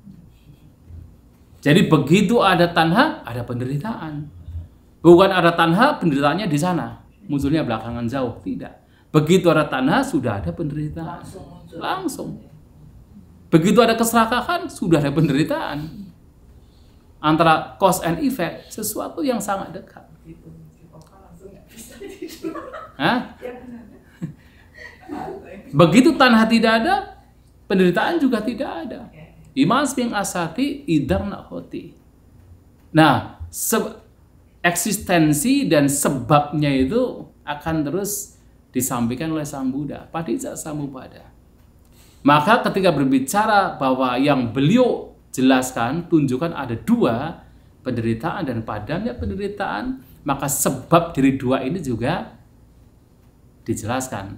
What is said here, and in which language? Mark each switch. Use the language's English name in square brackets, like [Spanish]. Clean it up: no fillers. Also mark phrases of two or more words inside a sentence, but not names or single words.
[Indonesian] Jadi begitu ada tanha, ada penderitaan. Bukan ada tanha, penderitaannya di sana. Munculnya belakangan jauh. Tidak. Begitu ada tanha, sudah ada penderitaan. Langsung. Begitu ada keserakahan, sudah ada penderitaan. Antara [English] cause and effect, [Indonesian] sesuatu yang sangat dekat. Hah? Begitu tanha tidak ada, penderitaan juga tidak ada. [Pali] Imasming asati idang nahoti. [Indonesian] Nah, eksistensi dan sebabnya itu akan terus disampaikan oleh Sang Buddha. [Pali] Padijja samupada. [Indonesian] Maka ketika berbicara bahwa yang beliau jelaskan, tunjukkan ada dua, penderitaan dan padamnya penderitaan, maka sebab dari dua ini juga dijelaskan.